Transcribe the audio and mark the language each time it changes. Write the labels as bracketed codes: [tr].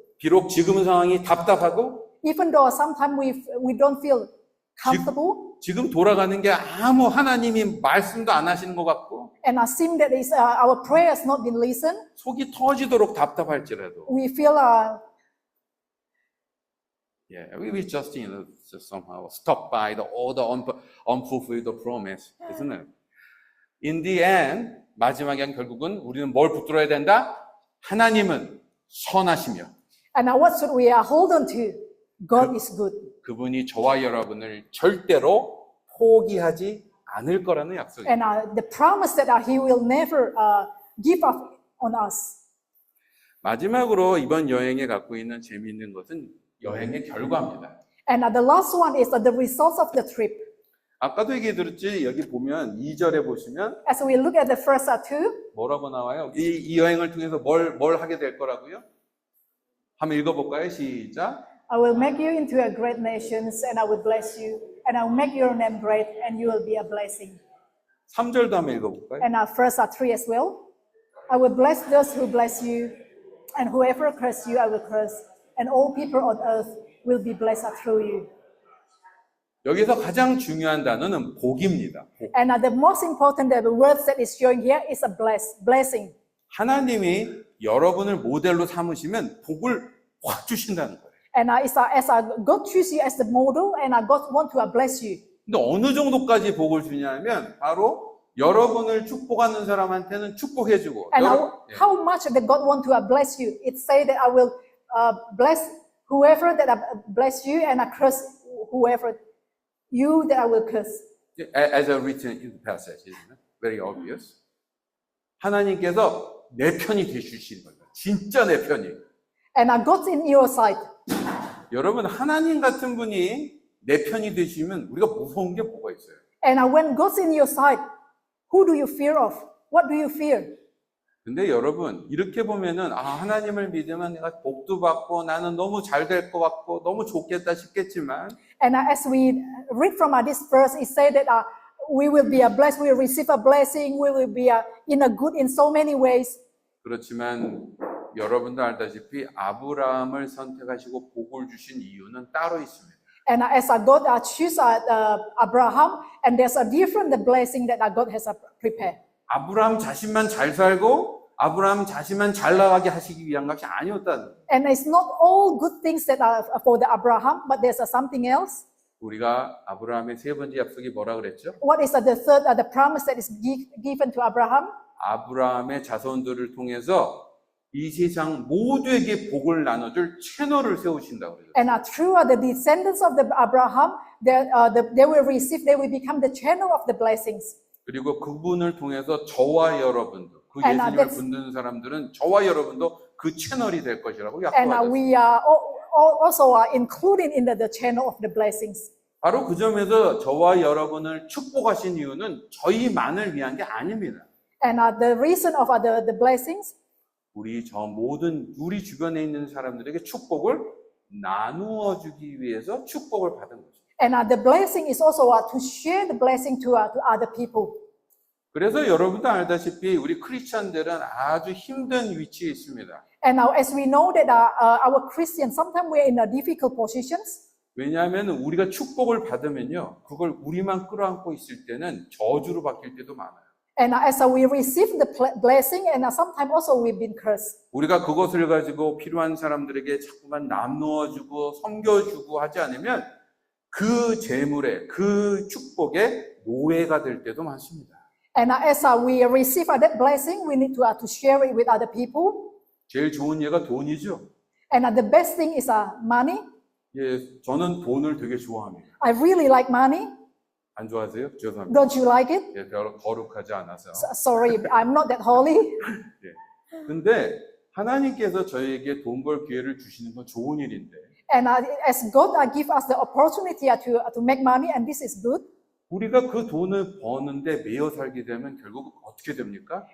[ko] 비록 지금 상황이 답답하고 [en] Even though sometimes we don't feel comfortable, [ko] 지금 돌아가는 게 아무 하나님이 말씀도 안 하시는 것 같고 [en] and seem that our prayers not been listened, [ko] 속이 터지도록 답답할지라도 [en] we feel we just somehow stop by all the unfulfilled promise, isn't it? In the end, [ko] 마지막엔 결국은 우리는 뭘 붙들어야 된다? 하나님은 선하시며 [en] and what should we hold on to? God is good. [ko] 그분이 저와 여러분을 절대로 포기하지 않을 거라는 약속입니다. [en] And the promise that He will never give up on us. [ko] 마지막으로 이번 여행에 갖고 있는 재미있는 것은 여행의 결과입니다. [en] And the last one is the results of the trip. [ko] 아까도 얘기 들었지, 여기 보면 2절에 보시면 [en] As we look at the first two, [ko] 뭐라고 나와요? 이 여행을 통해서 뭘 하게 될 거라고요? 한번 읽어볼까요? 시작. [en] I will make you into a great nation, and I will bless you, and I will make your name great, and you will be a blessing. [ko] 3절도 한번 읽어볼까요? [en] And verse 3 as well. I will bless those who bless you, and whoever curse you, I will curse, and all people on earth will be blessed through you. [ko] 여기서 가장 중요한 단어는 복입니다. 복. [en] And the most important the words that is showing here is a blessing. [ko] 하나님이 여러분을 모델로 삼으시면 복을 확 주신다는 거예요. [en] And it's as God choose you as the model, and God want to bless you. [ko] 근데 어느 정도까지 복을 주냐면 바로 여러분을 축복하는 사람한테는 축복해주고 [en] And how much that God want to bless you? It say that I will bless whoever that I bless you, and I curse whoever you that I will curse. as written in the passage, isn't it? Very obvious. [ko] 하나님께서 내 편이 되주시는 거예요. 진짜 내 편이. [en] And God's in your side. [ko] 여러분 하나님 같은 분이 내 편이 되시면 우리가 무서운 게 뭐가 있어요? [en] And when God's in your side, who do you fear of? What do you fear? [ko] 근데 여러분 이렇게 보면은 하나님을 믿으면 내가 복도 받고 나는 너무 잘 될 것 같고 너무 좋겠다 싶겠지만 [en] And as we read from this verse, it says that we will be blessed, we will receive a blessing, we will be in a good in so many ways. [ko] 그렇지만 여러분도 알다시피 아브라함을 선택하시고 복을 주신 이유는 따로 있습니다. [en] And as God choose Abraham, and there's a different blessing that God has prepared. [ko] 아브라함 자신만 잘 살고 아브라함 자신만 잘 나가게 하시기 위한 것이 아니었다는 거예요. [en] And it's not all good things that are for the Abraham, but there's something else. [ko] 우리가 아브라함의 세 번째 약속이 뭐라 그랬죠? [en] What is the third, the promise that is given to Abraham? [ko] 아브라함의 자손들을 통해서 이 세상 모두에게 복을 나눠줄 채널을 세우신다고 그래요. [en] And through the descendants of the Abraham, they will receive, they will become the channel of the blessings. [ko] 그리고 그분을 통해서 저와 여러분도 그 [en] And, [ko] 예수님을 [en] that's- [ko] 붙드는 사람들은 저와 여러분도 그 채널이 될 것이라고 [en] And [ko] 약속하셨어요. [en] we are also included in the channel of the blessings. [ko] 바로 그 점에서 저와 여러분을 축복하신 이유는 저희만을 위한 게 아닙니다. [en] And the reason of the blessings, [ko] 우리 우리 주변에 있는 사람들에게 축복을 나누어 주기 위해서 축복을 받은 거죠. [en] and the blessing is also to share the blessing to other people. [ko] 그래서 여러분도 알다시피 우리 크리스천들은 아주 힘든 위치에 있습니다. [en] And now, as we know that our Christians, sometimes we're in difficult positions. [ko] 왜냐하면 우리가 축복을 받으면요, 그걸 우리만 끌어안고 있을 때는 저주로 바뀔 때도 많아요. [en] And as we receive the blessing, and sometimes also we've been cursed. [ko] 우리가 그것을 가지고 필요한 사람들에게 자꾸만 나누어주고 섬겨주고 하지 않으면 그 재물에 그 축복에 노예가 될 때도 많습니다. [en] And as we receive that blessing, we need to share it with other people. [ko] 제일 좋은 예가 돈이죠. [en] And the best thing is money. [ko] 예, 저는 돈을 되게 좋아합니다. [en] I really like money. [ko] 안 좋아하세요? 죄송합니다. [en] Don't you like it? [ko] 예, 별로 거룩하지 않아서. [en] Sorry, I'm not that holy. [ko] 예. 근데 하나님께서 저희에게 돈 벌 기회를 주시는 건 좋은 일인데 [en] And as God give us the opportunity to make money, and this is good. [ko] 우리가 그 돈을 버는데 매여 살게 되면 결국 어떻게 됩니까?